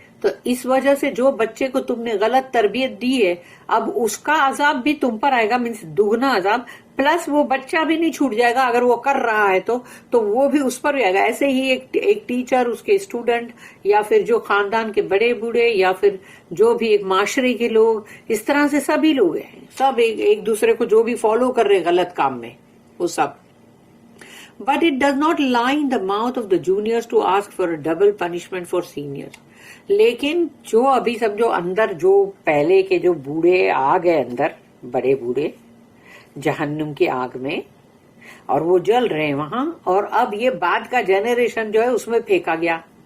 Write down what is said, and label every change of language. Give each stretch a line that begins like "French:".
Urdu: تو اس وجہ سے جو بچے کو تم نے غلط تربیت دی ہے, اب اس کا عذاب بھی تم پر آئے گا, مینس دگنا عذاب, پلس وہ بچہ بھی نہیں چھوٹ جائے گا اگر وہ کر رہا ہے تو وہ بھی اس پر بھی آئے گا. ایسے ہی ایک ٹیچر, اس کے اسٹوڈنٹ, یا پھر جو خاندان کے بڑے بوڑھے, یا پھر جو بھی ایک معاشرے کے لوگ, اس طرح سے سبھی لوگ ہیں, سب ایک دوسرے کو جو بھی فالو کر رہے غلط کام میں, وہ سب.
English: But it does not lie in the mouth of the juniors to ask for a double punishment for seniors.
Urdu: لیکن جو ابھی سب جو اندر جو پہلے کے جو بوڑھے آ گئے اندر, بڑے بوڑھے جہنم کی آگ میں, اور وہ جل رہے ہیں وہاں, اور اب یہ بعد کا جنریشن جو ہے اس میں پھینکا گیا,